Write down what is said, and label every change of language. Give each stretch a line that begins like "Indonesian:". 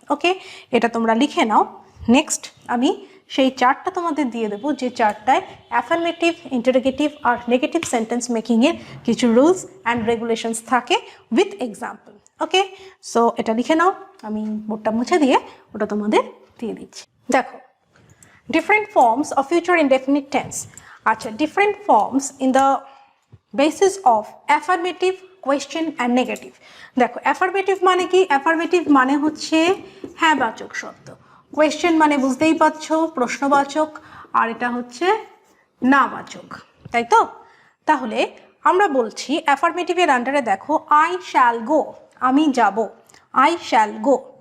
Bangla: ওকে, এটা তোমরা লিখে নাও। নেক্সট আমি সেই চার্টটা তোমাদের দিয়ে দেবো, যে চার্টটায় অ্যাফার্মেটিভ, ইন্টারোগেটিভ আর নেগেটিভ সেন্টেন্স মেকিংয়ের কিছু রুলস অ্যান্ড রেগুলেশনস থাকে উইথ এক্সাম্পল। ওকে, সো এটা লিখে নাও, আমি বোর্ডটা মুছে দিয়ে ওটা তোমাদের দিয়ে দিচ্ছি। দেখো,
English: different forms of future indefinite tense. আচ্ছা, different forms in the basis of affirmative, question and negative.
Bangla: দেখো, affirmative মানে কি? affirmative মানে হচ্ছে হ্যাঁ বাচক শব্দ, question মানে বুঝতেই পারছো প্রশ্নবাচক, আর এটা হচ্ছে না বাচক, তাই তো? তাহলে আমরা বলছি affirmative এর আন্ডারে দেখো
English: I shall go,
Bangla: আমি যাব, I shall go।